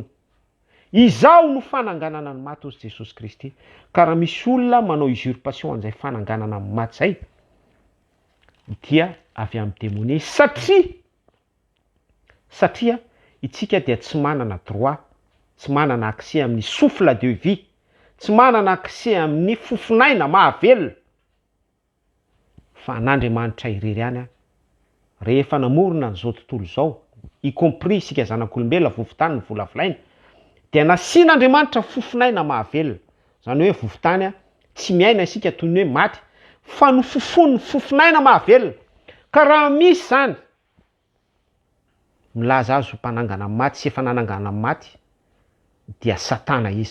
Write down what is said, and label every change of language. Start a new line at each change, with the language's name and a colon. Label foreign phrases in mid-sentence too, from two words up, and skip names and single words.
Malagasy: Izao no fananganana ny maty ozy Jesosy Kristy. Ka raha misy olona manao usurpation an'izay fananganana amin'ny maty zay, dia avy amin'ny démonie satria itsika dia tsy manana droit, tsy manana accès amin'ny
French: souffle de vie,
Malagasy: tsy manana accès amin'ny fofinaina mahavelona. Fa n'Andriamanitra irery ihany rehefa namorona n'izao tontolo izao,
French: y compris
Malagasy: isika zanak'olombelona vovotany ny volavolaina, dia nasian'Andriamanitra fofinaina mahavelona. Zany hoe vovotany tsy miaina isika toy ny hoe maty, fa no fofony fofinaina mahavelona. Ka raha misy zany milaza azy ho mpanangana amin'ny maty sy efa nanangana amin'ny maty, dia satana izy.